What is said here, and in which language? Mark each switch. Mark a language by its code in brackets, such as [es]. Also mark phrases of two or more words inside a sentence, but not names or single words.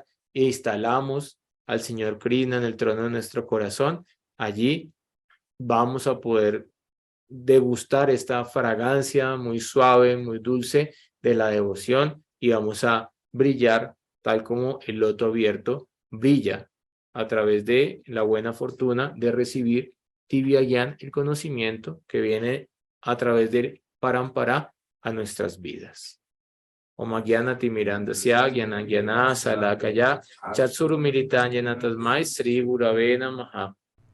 [es] e instalamos al Señor Krishna en el trono de nuestro corazón, allí vamos a poder degustar esta fragancia muy suave, muy dulce de la devoción y vamos a brillar tal como el loto abierto brilla a través de la buena fortuna de recibir [sa] दिव्य ज्ञान, [es] el conocimiento que viene a través del Parampara a nuestras vidas. [sa] ॐ ज्ञानति मिरान्दस्य ज्ञान ज्ञान सलाकया चत्सुरु मिलितं तस्मै श्री गुरवे नमः.